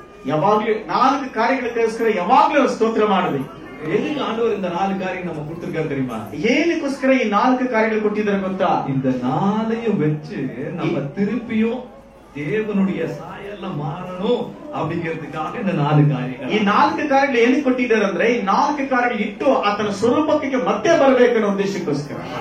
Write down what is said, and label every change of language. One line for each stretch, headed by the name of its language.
Kannada: ಯಾವಾಗ್ಲೂ 4 ಕಾರ್ಯಗಳಿಗೋಸ್ಕರ ಯಾವಾಗ್ಲೂ ಸ್ತೋತ್ರ ಮಾಡಬೇಕು.
Tamil: எதுக்கு ஆண்டவர் இந்த 4 காரியம் நம்ம கொடுத்திருக்காரு தெரியுமா?
Kannada: ಏನಕ್ಕೋಸ್ಕರ ಈ 4 ಕಾರ್ಯಗಳು ಕೊಟ್ಟಿದ್ದಾರೆ ಗೊತ್ತಾ?
Tamil: இந்த 4ஐயும் வச்சு நம்ம திருப்பியும் தேவனுடைய சாயல்ல மாறணும் அப்படிங்கிறதுக்காக இந்த 4 காரியங்கள்.
Kannada: ಈ 4 ಕಾರ್ಯಗಳು ಏನಕ್ಕೆ ಕೊಟ್ಟಿದ್ದಾರೆ ಅಂದ್ರೆ, ಈ 4 ಕಾರ್ಯಗಳು ಇಟ್ಟು ಆತನ ಸ್ವರೂಪಕ್ಕೆ ಮತ್ತೆ ಬರಬೇಕು ಅನ್ನೋ ಉದ್ದೇಶಕ್ಕೋಸ್ಕರ.